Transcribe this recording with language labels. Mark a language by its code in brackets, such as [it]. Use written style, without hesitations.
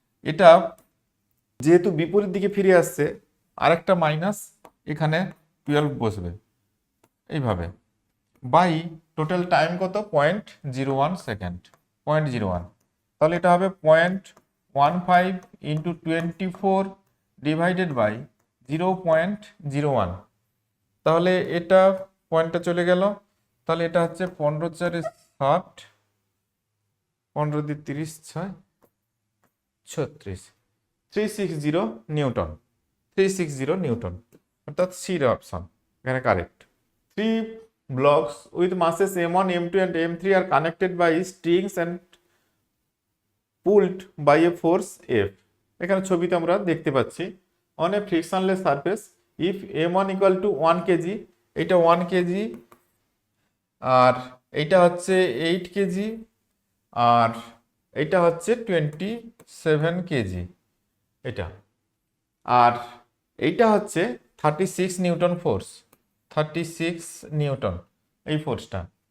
[bn] এটা যেহেতু বিপরীত দিকে ফিরে আসছে আরেকটা মাইনাস এখানে 12 বসবে এইভাবে, বাই টোটাল টাইম কত 0.01 সেকেন্ড, 0.01, তাহলে এটা হবে 0.15 ইন্টু 24 ডিভাইডেড বাই 0.01, তাহলে এটা পয়েন্টটা চলে গেল, তাহলে এটা হচ্ছে 15 4 60, 15 দিয়ে 30 6 36, 360 নিউটন, 360 নিউটন, অর্থাৎ সির অপশন এখানে correct. [en] 3 blocks with masses m1 m2 and m3 are connected by strings and pulled by a force F। [bn] এখানে ছবিতে আমরা দেখতে পাচ্ছি [en] on a frictionless surface if m1 equal to 1 kg, [bn] এটা 1 কেজি, আর এইটা হচ্ছে 8 কেজি, আর এইটা হচ্ছে 27 কেজি, এটা, আর এইটা হচ্ছে 36 নিউটন ফোর্স, 36 নিউটন এই ফোর্সটা।